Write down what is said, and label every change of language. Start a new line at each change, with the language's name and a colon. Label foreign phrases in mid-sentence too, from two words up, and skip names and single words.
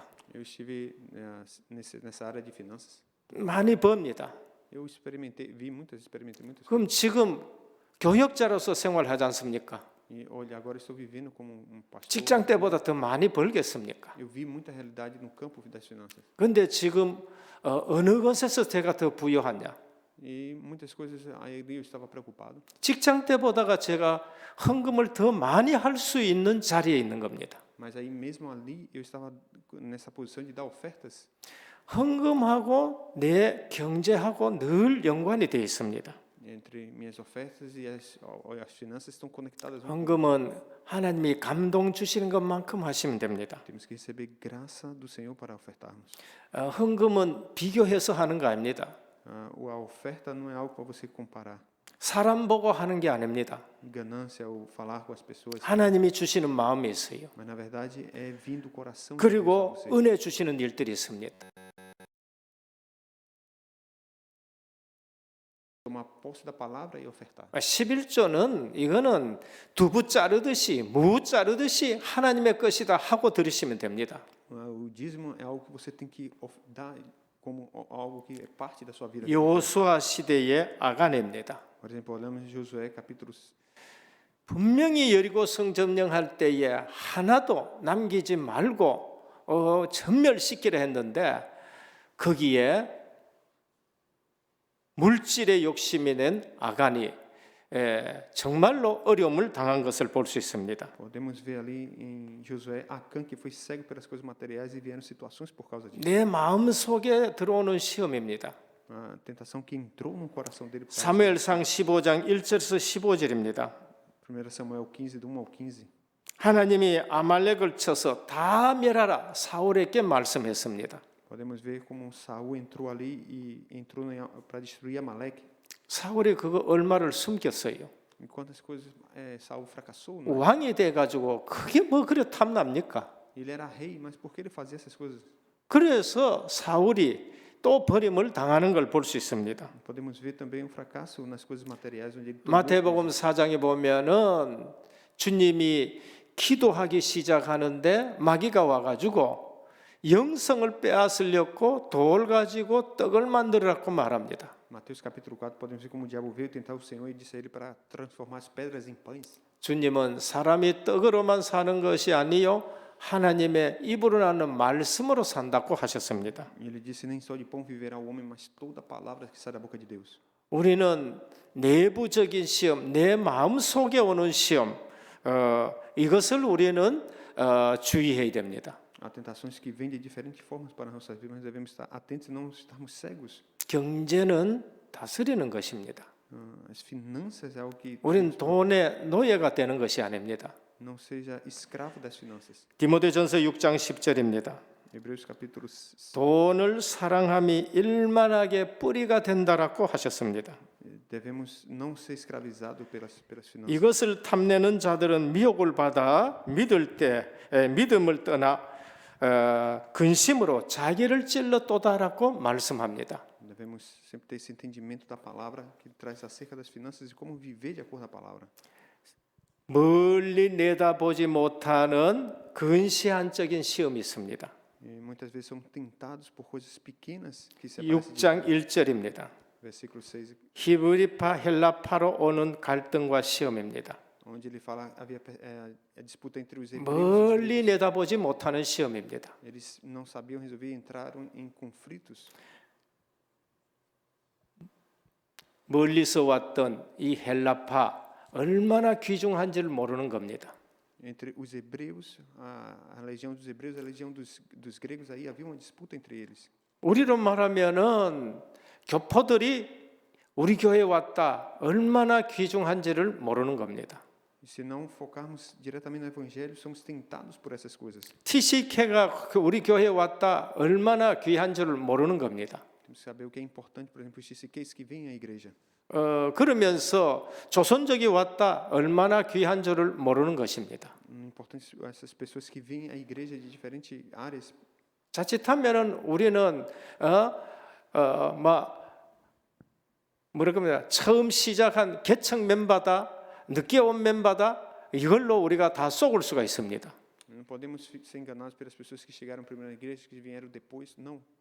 Portuguese: Eu estive nessa área de finanças.
Korean: 많이 법니다.
Portuguese: Experimentei muitas
Korean: 그럼 지금 교역자로서 생활하지 않습니까?
Portuguese: coisas. E olha, agora estou vivendo como pastor.
Korean: 직장 때보다 더 많이 벌겠습니까?
Portuguese: Eu vi muita realidade no campo das finanças.
Korean: 근데 지금 어느 것에서 제가 더 부유하냐?
Portuguese: E muitas coisas aí eu estava preocupado.
Korean: 직장 때보다가 제가 헌금을 더 많이 할 수 있는 자리에 있는 겁니다.
Portuguese: Mas aí mesmo ali eu estava nessa posição de dar ofertas.
Korean: 헌금하고 내 경제하고 늘 연관이 되어 있습니다.
Portuguese: Entre minhas ofertas e as finanças estão conectadas.
Korean: 헌금은 하나님이 감동 주시는 것만큼 하시면 됩니다.
Portuguese: Temos que receber graça do Senhor para ofertarmos.
Korean: 헌금은 비교해서 하는 거 아닙니다.
Portuguese: A oferta não é algo para você comparar.
Korean: 사람 보고 하는 게 아닙니다.
Portuguese: Ganância ou falar com as pessoas.
Korean: 하나님이 주시는 마음이 있어요.
Portuguese: Mas na verdade é vindo do coração de Deus
Korean: 그리고
Portuguese: a você.
Korean: 은혜 주시는 일들이 있습니다.
Portuguese: Tomar posse da palavra e ofertar.
Korean: 11조는 이거는 두부 자르듯이 무 자르듯이 하나님의 것이다 하고 들으시면 됩니다.
Portuguese: O dízimo é algo que você tem que dar como algo que é parte da sua vida.
Korean: 여호수아 시대의 아가네입니다.
Portuguese: Por exemplo, olhamos em Josué capítulo
Korean: 분명히 여리고 성 점령할 때에 하나도 남기지 말고 전멸시키려 했는데 거기에 물질의 욕심이 낸 아간이 정말로 어려움을 당한 것을 볼 수 있습니다.
Portuguese: Podemos ver ali em Josué Acã que foi cego pelas coisas materiais e vieram situações por causa disso.
Korean: 내 마음 속에 들어오는 시험입니다.
Portuguese: A tentação que entrou no coração dele.
Korean: 사무엘상 15장 1절에서 15절입니다.
Portuguese: 1 Samuel 15 do 1 ao 15.
Korean: 하나님이 아말렉을 쳐서 다 멸하라 사울에게 말씀했습니다.
Portuguese: Podemos ver como Saul entrou ali e entrou para destruir Amaleque.
Korean: 사울이 그거 얼마를 숨겼어요.
Portuguese: E quantas coisas Saul fracassou, né?
Korean: 왕이 돼 가지고 그게 뭐 그래 탐납니까?
Portuguese: Ele era rei, mas por que ele fazia essas coisas?
Korean: 그래서 사울이 또 버림을 당하는 걸 볼 수 있습니다.
Portuguese: Podemos ver também o fracasso nas coisas materiais onde ele
Korean: 마태복음 4장에 보면은 주님이 기도하기 시작하는데 마귀가 와가지고 영성을 빼앗으려고 돌 가지고 떡을 만들으라고 말합니다.
Portuguese: Mateus capítulo 4 podemos ver como o diabo veio tentar o Senhor e disse a ele para transformar as pedras em pães.
Korean: 주님은 사람이 떡으로만 사는 것이 아니요 하나님의 입으로 나는 말씀으로 산다고 하셨습니다.
Portuguese: E ele disse: nem só de pão viverá o homem, mas toda palavra que sai da boca de Deus.
Korean: 우리는 내부적인 시험, 내 마음 속에 오는 시험, 이것을 우리는 주의해야 됩니다.
Portuguese: Há tentações que vêm de diferentes formas para nossas vidas, mas devemos estar atentos e não estarmos cegos.
Korean: 경제는 다스리는 것입니다.
Portuguese: As finanças é algo que
Korean: 우리는 돈의 노예가 되는 것이 아닙니다.
Portuguese: não seja escravo das finanças.
Korean: 디모데전서 6장 10절입니다.
Portuguese: Hebreus capítulo
Korean: 돈을 사랑함이 일만하게 뿌리가 된다라고 하셨습니다.
Portuguese: devemos não ser escravizados pelas finanças.
Korean: 이것을 탐내는 자들은 미혹을 받아 믿을 때 믿음을 떠나 근심으로 자기를 찔러또다라고 말씀합니다.
Portuguese: Devemos sempre ter esse entendimento da palavra que traz acerca das finanças e como viver de acordo com a palavra.
Korean: 멀리 내다보지 못하는 근시안적인 시험이 있습니다.
Portuguese: E muitas vezes somos tentados por coisas pequenas que se aparecem.
Korean: 6장 1절입니다.
Portuguese: Versículo 6,
Korean: 히브리파 헬라파로 오는 갈등과 시험입니다.
Portuguese: onde ele fala havia a disputa entre os hebreus.
Korean: 멀리 내다보지 못하는 시험입니다.
Portuguese: Eles não sabiam resolver e entraram em conflitos.
Korean: 멀리서 왔던 이 헬라파 얼마나 귀중한지를 모르는 겁니다.
Portuguese: Entre os hebreus, a legião dos hebreus e a legião dos gregos, aí havia uma disputa entre eles.
Korean: 우리로 말하면은 교포들이 우리 교회에 왔다 얼마나 귀중한지를 모르는 겁니다.
Portuguese: E se não focarmos diretamente no evangelho, somos tentados por essas coisas.
Korean: TCK가 우리 교회에 왔다 얼마나 귀한 줄을 모르는 겁니다.
Portuguese: Temos que saber o que é importante, por exemplo, os chiqueis que vêm à igreja.
Korean: 그러면서 조선족이 왔다 얼마나 귀한 줄을 모르는 것입니다.
Portuguese: Importante essas pessoas que vêm à igreja de diferentes áreas.
Korean: 자칫하면은 우리는 뭐랄까 처음 시작한 개척 멤버다, 늦게 온 멤버다 이걸로 우리가 다 속을 수가 있습니다.
Portuguese: Não podemos ser enganados pelas pessoas que chegaram primeiro na igreja, que vieram depois, não.